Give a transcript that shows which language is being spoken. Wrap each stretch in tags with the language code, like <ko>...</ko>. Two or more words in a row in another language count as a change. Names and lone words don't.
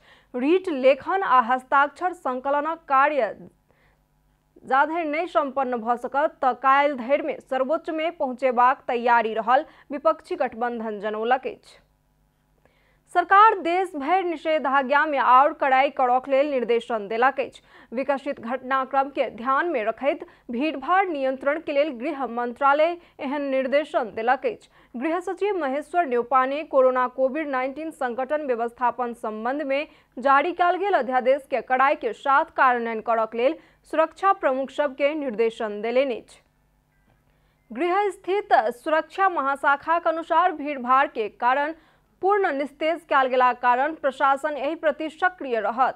<mai>रीट लेखन आ हस्ताक्षर संकलनक कार्य जा धरि नहीं संपन्न भ सकत त काल्हि धरि में सर्वोच्च में पहुंचेबाक तैयारी रहल विपक्षी गठबंधन जनौलक अछि। सरकार देश भर निषेधाज्ञा में और कड़ाई करक लेल निर्देशन देलक अछि। विकसित घटनाक्रम के ध्यान में रखैत भीड़भाड़ नियंत्रण के लेल गृह मंत्रालय एहन निर्देशन देलक अछि। गृह सचिव महेश्वर न्यौपाने कोरोना कोविड-19 संकटन व्यवस्थापन संबंध में जारी कयल गेल अध्यादेश के कड़ाई के साथ कार्यान्वयन करक लेल सुरक्षा प्रमुख सबके निर्देशन देलनि अछि। गृह स्थित सुरक्षा महाशाखा के अनुसार भीड़भाड़ के कारण पूर्ण निस्तेज कयल गेला कारण प्रशासन एहि प्रति सक्रिय रहत।</mai>